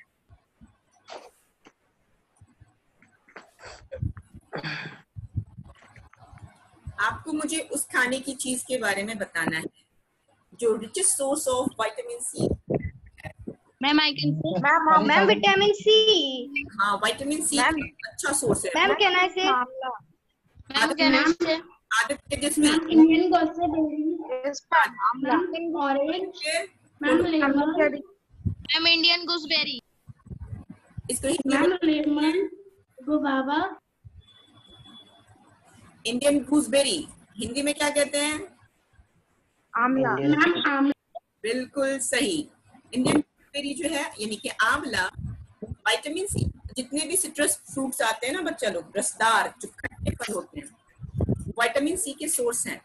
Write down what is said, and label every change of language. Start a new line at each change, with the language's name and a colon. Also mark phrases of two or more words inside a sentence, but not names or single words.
Hindi: आपको मुझे उस खाने की चीज के बारे में बताना है जो
English: richest source of vitamin C. Ma'am, I can say. ma'am vitamin C.
Hindi: हाँ,
English: vitamin C
Hindi: अच्छा सोर्स है।
English: ma'am can I say? Ma'am, can I say?
Hindi: आदित्य जिसमें
English: Ma'am, Indian gooseberry. Ma'am, orange. Ma'am, lemon. Ma'am, Indian gooseberry.
Hindi: इसको हिंदी में
English: Ma'am, lemon. Guava. Indian gooseberry
Hindi: हिंदी में क्या कहते हैं?
English: Indian. Ma'am, amla.
Hindi: बिल्कुल सही।
English: Indian gooseberry
Hindi: जो है यानी कि आंवला,
English: vitamin C,
Hindi: जितने भी
English: citrus fruits
Hindi: आते हैं ना बच्चा लोग, रसदार जो खट्टे फल होते हैं,
English: vitamin C
Hindi: के सोर्स हैं।